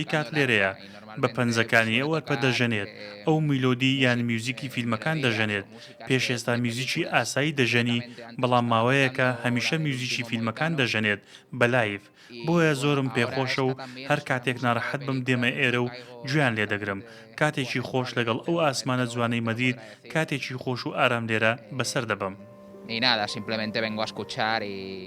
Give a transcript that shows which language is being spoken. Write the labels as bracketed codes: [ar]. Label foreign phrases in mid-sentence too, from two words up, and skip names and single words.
[ckb] کات لێرەیە بە پەنجەکانی ئەو ئەرپە دەژەنێت ئەو میلۆدی یان میوزیکی فیلمەکان دەژەنێت پێش ئێستا میوزیکی ئاسایی دەژەنی بەڵام ماوەیەکە هەمیشە میوزیکی فیلمەکان دەژەنێت بە لایف بۆیە زۆرم پێخۆشە و هەر کاتێک ناڕەحەت بم دێمە ئێرە و گوێیان لێ دەگرم کاتێکی خۆش لەگەڵ ئەو ئاسمانە جوانەی مەدرید کاتێکی خۆش و ئارام لێرە بەسەر دەبم. [es] Y nada, simplemente vengo a escuchar y...